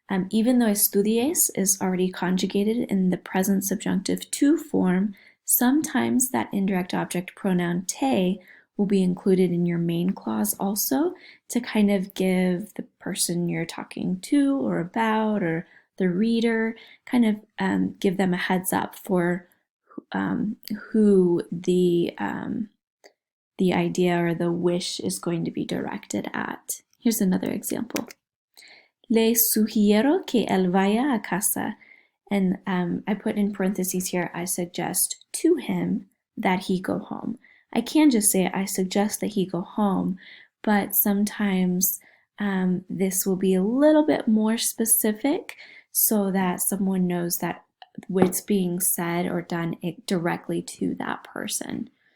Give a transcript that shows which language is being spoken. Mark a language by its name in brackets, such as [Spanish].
[English] Even though estudies is already conjugated in the present subjunctive to form, sometimes that indirect object pronoun te will be included in your main clause also to kind of give the person you're talking to or about or the reader, kind of give them a heads up for who the idea or the wish is going to be directed at. Here's another example. [Spanish] Le sugiero que él vaya a casa. [English] And I put in parentheses here, I suggest to him that he go home. I can just say I suggest that he go home, but sometimes this will be a little bit more specific so that someone knows that what's being said or done directly to that person.